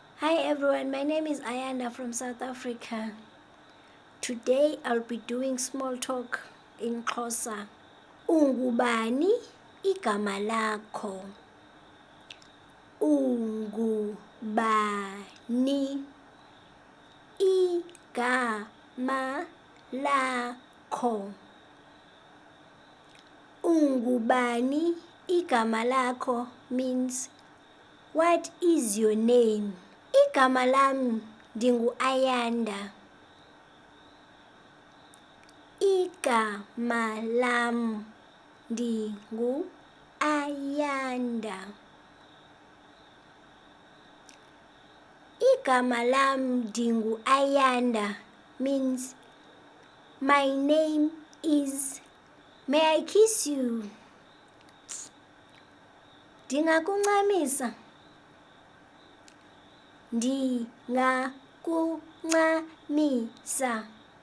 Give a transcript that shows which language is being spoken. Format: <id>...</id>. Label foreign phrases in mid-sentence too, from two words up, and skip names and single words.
<en>Hi everyone, my name is Ayanda from South Africa. Today I'll be doing small talk in Xhosa.</en> <xh>Ungubani igama lakho? Ungubani igama lakho? Ungubani igama lakho</xh> <en>means what is your name?</en> <xh>Igama lam ndingu-Ayanda. Igama lam ndingu-Ayanda. Igama lam ndingu-Ayanda</xh> <en>means my name is. May I kiss you?</en> <xh>Ndingakuncamisa. Ndingakuncamisa.</xh>